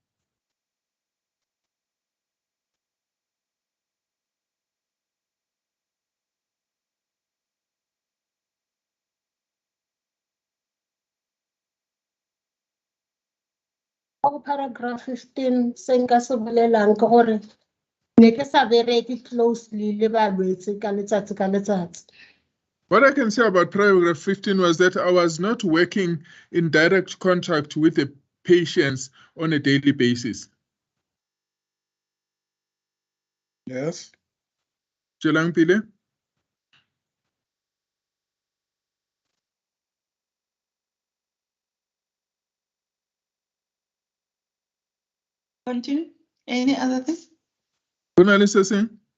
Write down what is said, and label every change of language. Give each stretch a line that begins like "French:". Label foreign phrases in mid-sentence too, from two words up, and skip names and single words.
Northern Sotho: Paragraph 15 se nka se bolelang ke gore ne ke sa bereke closely le balwetse ka letsatsi ka letsatsi.
English: What I can say about paragraph 15 was that I was not working in direct contact with the patients on a daily basis. Yes.
Northern Sotho: Tswelang pele.
English: Continue. Any other thing?
Northern Sotho: Go na le se seng?